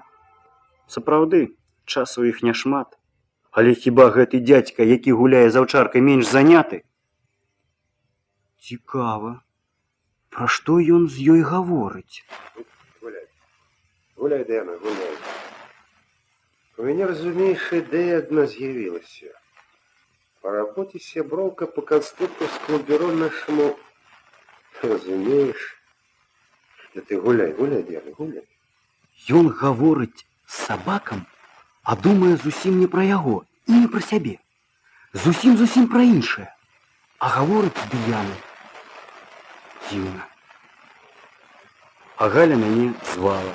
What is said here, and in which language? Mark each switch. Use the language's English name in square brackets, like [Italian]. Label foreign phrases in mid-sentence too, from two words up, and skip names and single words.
[Belarusian] Сапраўды, часу іх няшмат. Але хіба гэты дзядзька, які гуляе з аўчаркай, менш заняты? Цікава, пра што ён з ёй гаворыць? Гуляй, Дэна, гуляй. У мяне, разумееш, ідэя адна з'явілася. [Russian] По работе сяброўка по конструкторскому бюро нашему. [Belarusian] Разумееш? Да ты гуляй, Дэна, гуляй. Ён гаворыць з сабакам, а думае зусім не пра яго і не пра сябе. Зусім пра іншае. А гаворыць з Дыянай. Дзіўна. А Галя мяне звала.